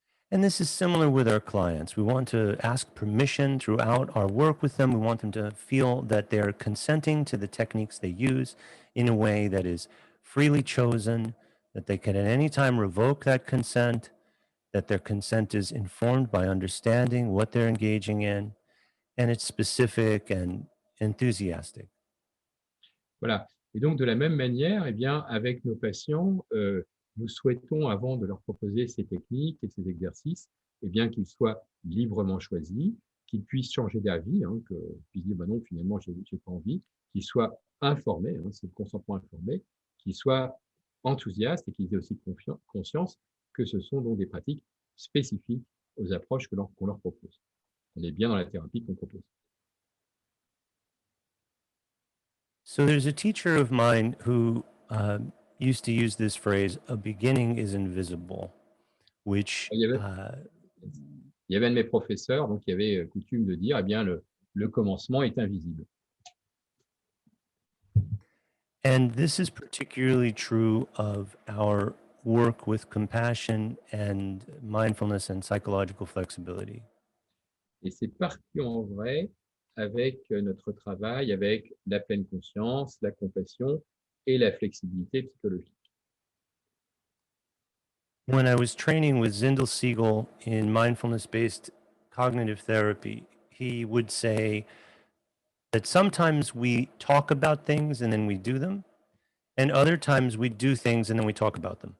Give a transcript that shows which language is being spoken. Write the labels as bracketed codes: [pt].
[en] And this is similar with our clients. We want to ask permission throughout our work with them. We want them to feel that they're consenting to the techniques they use in a way that is freely chosen, that they can at any time revoke that consent, that their consent is informed by understanding what they're engaging in, and it's specific and enthusiastic. [fr] Voilà. Et donc, de la même manière, eh bien, avec nos patients, nous souhaitons, avant de leur proposer ces techniques et ces exercices, eh bien, qu'ils soient librement choisis, qu'ils puissent changer d'avis, qu'ils puissent dire, bah non, finalement, j'ai pas envie, qu'ils soient informés, c'est le consentement informé, qu'ils soient enthousiastes et qu'ils aient aussi conscience que ce sont donc des pratiques spécifiques aux approches qu'on leur propose. On est bien dans la thérapie qu'on propose. [en] So there's a teacher of mine who used to use this phrase, a beginning is invisible, which [fr] Il y avait un de mes professeurs donc, qui avait coutume de dire, eh bien, le commencement est invisible. [en] and this is particularly true of our work with compassion and mindfulness and psychological flexibility. [fr] Et c'est particulièrement vrai avec notre travail, avec la pleine conscience, la compassion et la flexibilité psychologique. [en] When I was training with Zindel Siegel in mindfulness-based cognitive therapy, he would say that sometimes we talk about things and then we do them, and other times we do things and then we talk about them.